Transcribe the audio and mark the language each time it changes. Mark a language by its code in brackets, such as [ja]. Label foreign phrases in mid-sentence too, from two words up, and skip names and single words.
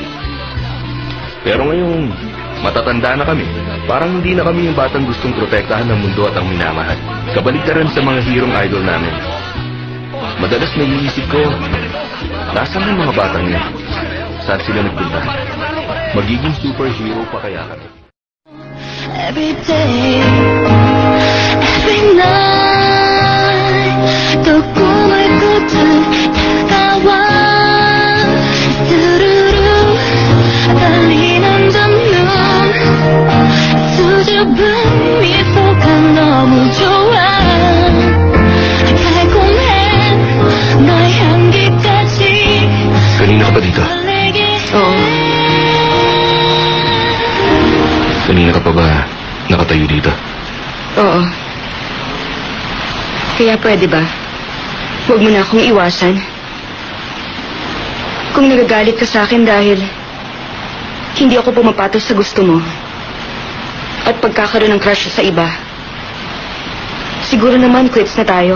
[tl] Pero ngayong matatanda na kami, parang hindi na kami yung batang gustong protektahan ng mundo at ang minamahal. Kabaligtaran sa mga herong idol namin. Madalas naiisip ko, nasaan ang mga batang yun? Saan sila nagpunta? Magiging superhero pa kaya kami? [en] Every day, every night, [ko] 또 꿈을 꾸듯 다가와 스르르 떨리는 눈 수줍은 미소가 너무 좋아 달콤해 너의 향기까지 [tl] Kanina ka pa dito? Oo. Kanina ka pa ba nakatayo dito? Oo. Kaya pwede ba? Huwag mo na akong iwasan. Kung nagagalit ka sa akin dahil hindi ako pumapatol sa gusto mo at pagkakaroon ng crush sa iba, siguro naman quits na tayo.